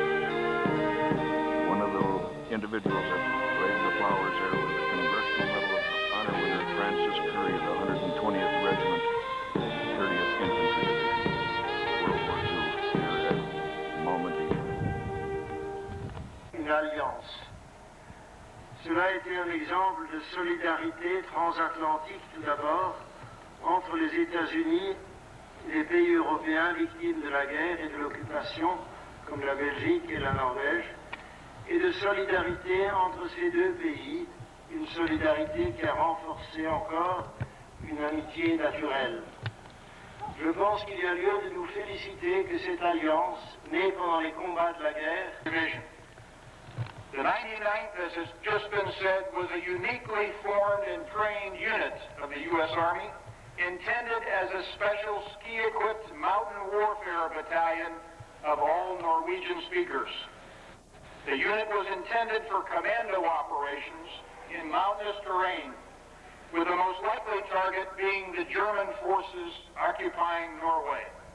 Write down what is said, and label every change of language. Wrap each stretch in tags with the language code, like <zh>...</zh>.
<en>One of the individuals that raised the flowers there was the Congressional Medal of Honor winner Francis Curry of the 120th Regiment, 30th Infantry Division, World War II, here at Malmedy.</en> <fr>Une alliance. Cela a été un exemple de solidarité transatlantique tout d'abord entre les États-Unis et les pays européens victimes de la guerre et de l'occupation, comme la Belgique et la Norvège, et de solidarité entre ces deux pays, une solidarité qui a renforcé encore une amitié naturelle. Je pense qu'il y a lieu de nous féliciter que cette alliance, née pendant les combats de la guerre,</fr> <en>Division. The 99th, as has just been said, was a uniquely formed and trained unit of the U.S. Army, intended as a special ski-equipped mountain warfare battalion of all Norwegian speakers. The unit was intended for commando operations in mountainous terrain, with the most likely target being the German forces occupying Norway.</en>